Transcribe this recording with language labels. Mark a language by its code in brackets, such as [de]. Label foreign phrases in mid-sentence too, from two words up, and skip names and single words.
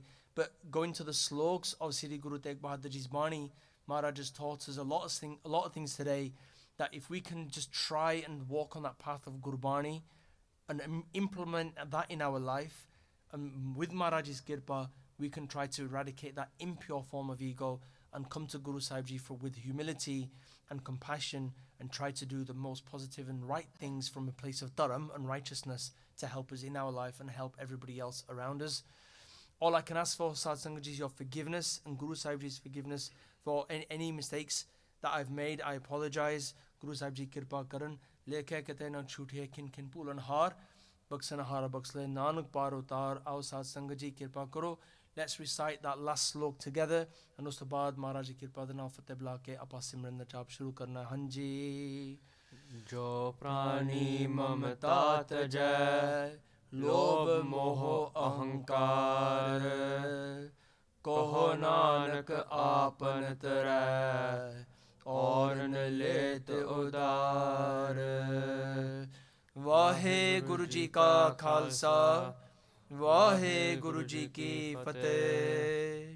[en] But going to the sloks of Siddhi Guru Tegh Bahadur Ji's Bani, Maharaj has taught us a lot of things today, that if we can just try and walk on that path of Gurbani and implement that in our life, and with Maharaj's kirpa, we can try to eradicate that impure form of ego and come to Guru Sahib Ji with humility and compassion, and try to do the most positive and right things from a place of dharam and righteousness to help us in our life and help everybody else around us. All I can ask for, Sat Sangat Ji, is your forgiveness and Guru Sahib Ji's forgiveness for any mistakes that I've made. I apologize. [pa] ਗੁਰੂ ਸਾਹਿਬ ਜੀ ਕਿਰਪਾ ਕਰਨ, ਲੇਖੈ ਕਤਹਿ ਨ ਛੂਟੀਐ ਖਿਨੁ ਖਿਨੁ ਭੂਲਨਹਾਰ, ਬਖਸਨਹਾਰ ਬਖਸਿ ਲੈ ਨਾਨਕ ਪਾਰਿ ਉਤਾਰ, ਆਓ ਸਤਿ ਸੰਗਤ ਜੀ ਕਿਰਪਾ ਕਰੋ. [en] Let's recite that last slok together, and [pa] ਉਸ ਤੋਂ ਬਾਅਦ ਮਹਾਰਾਜ ਜੀ ਕਿਰਪਾ ਦੇ ਨਾਲ ਫ਼ਤਿਹ ਬੁਲਾ ਕੇ ਆਪਾਂ ਸਿਮਰਨ ਦਾ ਜਾਪ ਸ਼ੁਰੂ ਕਰਨਾ ਹੈ. Hanji ਜੋ ਪ੍ਰਾਣੀ ਮਮਤਾ ਤਜੈ ਲੋਭ ਮੋਹ ਅਹੰਕਾਰ ਕਹੁ ਨਾਨਕ ਆਪਨ ਤਰੈ ਅਉਰਨ ਲੇਤ ਉਧਾਰ. ਵਾਹਿਗੁਰੂ ਜੀ ਕਾ ਖ਼ਾਲਸਾ, ਵਾਹਿਗੁਰੂ ਜੀ ਕੀ ਫ਼ਤਿਹ.